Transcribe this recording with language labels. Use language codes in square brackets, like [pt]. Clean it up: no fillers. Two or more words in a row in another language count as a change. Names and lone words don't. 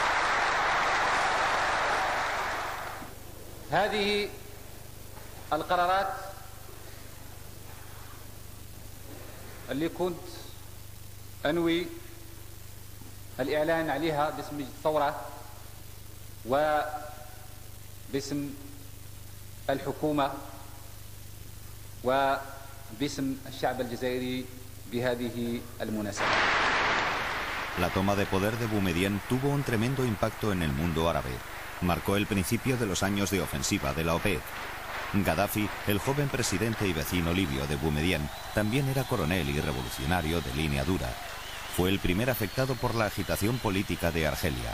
[ar] هذه القرارات اللي كنت أنوي الإعلان عليها باسم الثورة وباسم الحكومة وباسم الشعب الجزائري بهذه المناسبة. [es] La toma de poder de Boumedienne tuvo un tremendo impacto en el mundo árabe. Marcó el principio de los años de ofensiva de la OPEC. Gaddafi, el joven presidente y vecino libio de Boumediene, también era coronel y revolucionario de línea dura. Fue el primer afectado por la agitación política de Argelia.